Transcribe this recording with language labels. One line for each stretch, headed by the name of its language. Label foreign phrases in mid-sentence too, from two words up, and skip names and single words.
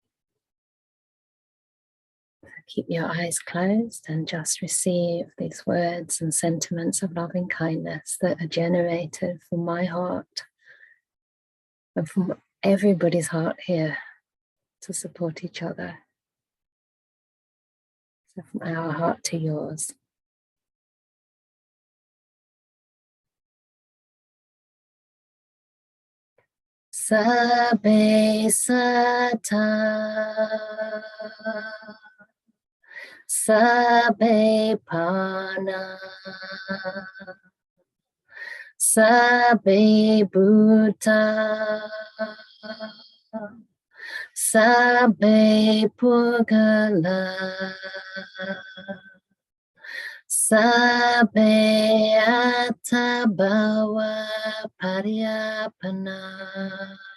English: Keep your eyes closed and just receive these words and sentiments of loving kindness that are generated from my heart and from everybody's heart here to support each other. So from our heart to yours.
Pali: Sabbe sata, sabbe pana, sabbe bhuta, sabbe pugala, sabbe atabhava pariyapana,